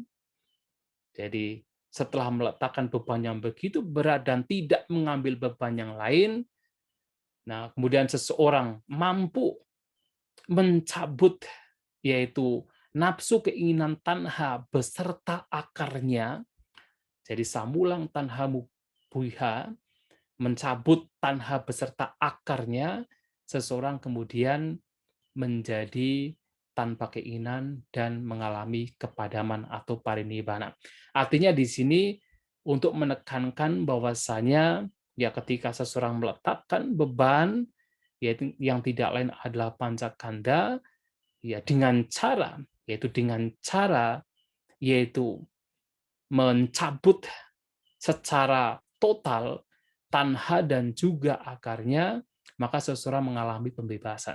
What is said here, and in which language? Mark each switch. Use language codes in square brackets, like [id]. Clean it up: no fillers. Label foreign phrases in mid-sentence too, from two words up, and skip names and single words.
[id] Jadi setelah meletakkan beban yang begitu berat dan tidak mengambil beban yang lain, nah kemudian seseorang mampu mencabut yaitu nafsu keinginan tanha beserta akarnya. Jadi [pi] samulang tanha buiha, [id] mencabut tanha beserta akarnya, seseorang kemudian menjadi tanpa keinginan dan mengalami kepadaman atau parinibbana. Artinya di sini untuk menekankan bahwasanya ya ketika seseorang meletakkan beban yaitu yang tidak lain adalah pancakanda ya dengan cara yaitu mencabut secara total tanha dan juga akarnya, maka seseorang mengalami pembebasan.